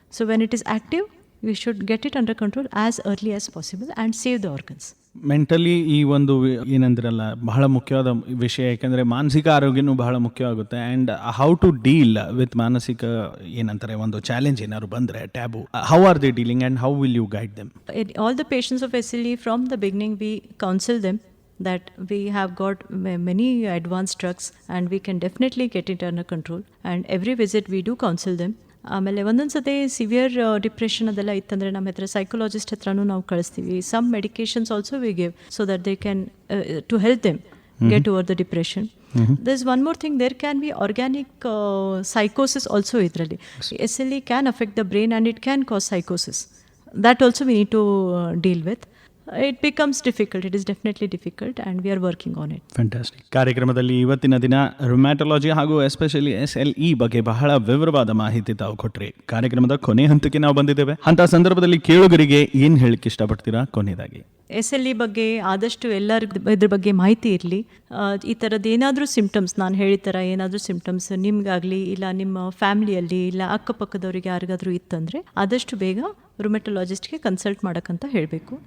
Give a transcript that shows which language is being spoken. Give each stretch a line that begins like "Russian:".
English: So when it is active we should get it under control as early as possible and save the organs.
Kannada: Mentally ಈ ಒಂದು ಏನಂದ್ರಲ್ಲ ಬಹಳ ಮುಖ್ಯವಾದ ವಿಷಯ, ಯಾಕೆಂದರೆ ಮಾನಸಿಕ ಆರೋಗ್ಯನೂ ಬಹಳ ಮುಖ್ಯವಾಗುತ್ತೆ.
English: and how to deal with
Kannada: ಮಾನಸಿಕ ಏನಂತಾರೆ ಒಂದು ಚಾಲೆಂಜ್ ಏನಾದ್ರು ಬಂದರೆ
English: Taboo, how are they dealing and how will you guide them? All the patients of SLE from the beginning we counsel them that we have got many advanced drugs and we can definitely get it under control, and every visit we do counsel them.
Kannada: ಆಮೇಲೆ ಒಂದೊಂದು ಸತಿ severe depression ಅದೆಲ್ಲ ಇತ್ತಂದರೆ ನಮ್ಮ ಹತ್ರ psychologist ಹತ್ರನೂ ನಾವು ಕಳಿಸ್ತೀವಿ.
English: Some medications also we give so that they can to help them get over the depression. There's one more thing, there can be organic psychosis also idರಲ್ಲಿ. SLE can affect the brain and it can cause psychosis. That also we need to deal with. It becomes difficult, it is definitely difficult and we are working on it. Fantastic.
Kannada: ಕಾರ್ಯಕ್ರಮದಲ್ಲಿ ಇವತ್ತಿನ ದಿನ ರುಮ್ಯಾಟೊಲಾಜಿ ಹಾಗೂ especially SLE ಬಗ್ಗೆ ಬಹಳ ವಿವರವಾದ ಮಾಹಿತಿ ತಾವು ಕೊಟ್ರಿ. ಕಾರ್ಯಕ್ರಮದ ಕೊನೆ ಹಂತಕ್ಕೆ ನಾವು ಬಂದಿದ್ದೇವೆ. ಅಂತ ಸಂದರ್ಭದಲ್ಲಿ ಕೇಳುಗರಿಗೆ ಏನು ಹೇಳಕ್ಕೆ ಇಷ್ಟಪಡ್ತೀರಾ ಕೊನೆಯದಾಗಿ? SLE ಬಗ್ಗೆ ಆದಷ್ಟು ಎಲ್ಲರಿಗೂ ಇದ್ರ ಬಗ್ಗೆ ಮಾಹಿತಿ ಇರಲಿ. ಈ ಥರದ್ದು ಏನಾದರೂ ಸಿಮ್ಟಮ್ಸ್, ನಾನು ಹೇಳಿದ ಥರ ಏನಾದರೂ ಸಿಮ್ಟಮ್ಸ್ ನಿಮಗಾಗಲಿ ಇಲ್ಲ ನಿಮ್ಮ ಫ್ಯಾಮಿಲಿಯಲ್ಲಿ ಇಲ್ಲ ಅಕ್ಕಪಕ್ಕದವ್ರಿಗೆ ಯಾರಿಗಾದರೂ ಇತ್ತಂದರೆ ಆದಷ್ಟು ಬೇಗ ರುಮೆಟೊಲಾಜಿಸ್ಟ್ಗೆ ಕನ್ಸಲ್ಟ್ ಮಾಡೋಕ್ಕಂತ ಹೇಳಬೇಕು.